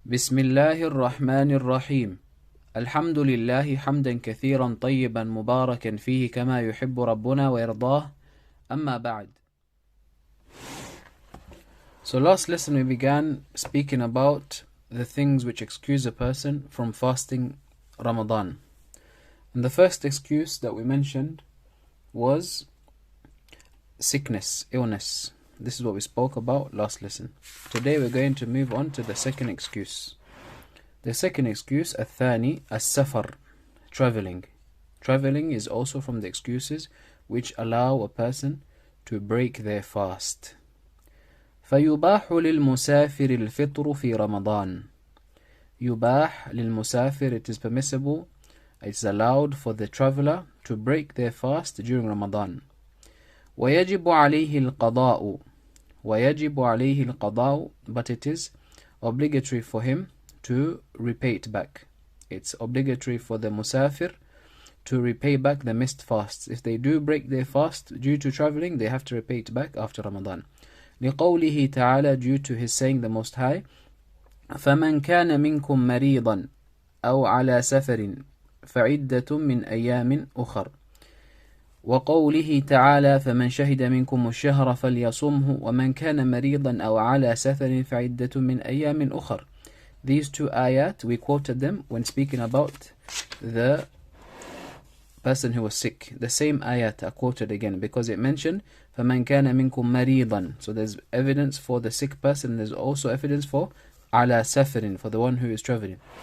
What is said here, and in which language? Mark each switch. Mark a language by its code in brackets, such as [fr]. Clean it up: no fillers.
[ar] بسم الله الرحمن الرحيم الحمد لله حمدا كثيرا طيبا مباركا فيه كما يحب ربنا ويرضاه أما بعد. [en] So last lesson we began speaking about the things which excuse a person from fasting Ramadan. And the first excuse that we mentioned was sickness, illness. This is what we spoke about last lesson. Today we're going to move on to the second excuse. The second excuse, [ar] الثاني, السفر, [en] traveling. Traveling is also from the excuses which allow a person to break their fast. [ar] فيباح للمسافر الفطر في رمضان. يباح للمسافر, [en] it is permissible, it's allowed for the traveler to break their fast during Ramadan. [ar] ويجب عليه القضاء. ويجب عليه القضاء, [en] but it is obligatory for him to repay it back. It's obligatory for the musafir to repay back the missed fasts. If they do break their fast due to traveling, they have to repay it back after Ramadan. [ar] لقوله تعالى, [en] due to his saying the Most High, [ar] فمن كان منكم مريضا أو على سفر فعدة من أيام أخر. وقوله تعالى فمن شهد منكم الشهر فليصمه ومن كان مريضا أو على سفر فعدة من أيام أخر. [en] These two ayat, we quoted them when speaking about the person who was sick. The same ayat are quoted again because it mentioned [ar] فَمَنْ كَانَ مِنْكُمْ مَرِيضًا. [en] So there's evidence for the sick person. There's also evidence for [ar] عَلَى سَفَرٍ, [en] for the one who is traveling.